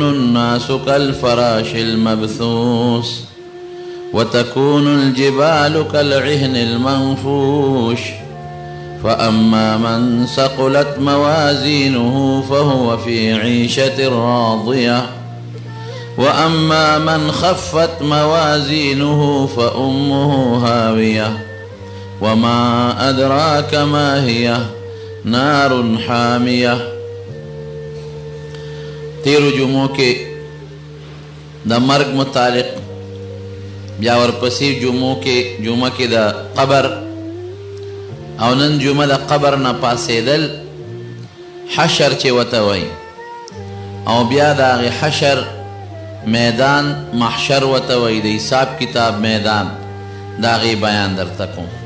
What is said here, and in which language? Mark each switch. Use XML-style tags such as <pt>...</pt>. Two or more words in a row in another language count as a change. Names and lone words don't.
<ar>الناس كالفراش المبثوث وتكون الجبال كالعهن المنفوش فأما من ثقلت موازينه فهو في عيشة راضية وأما من خفت موازينه فأمه هاوية وما أدراك ما هي نار حامية.</ar> <ps>تیرو جمعوں کے دا مرگ متعلق بیا ورپسی جمعہ کے دا قبر او نن جمعه د قبر نه پاسېدل حشر چې ورته وایي او بیا د هغې حشر میدان محشر ورته وایي د حساب کتاب میدان د هغې بیان درته کوم.</ps>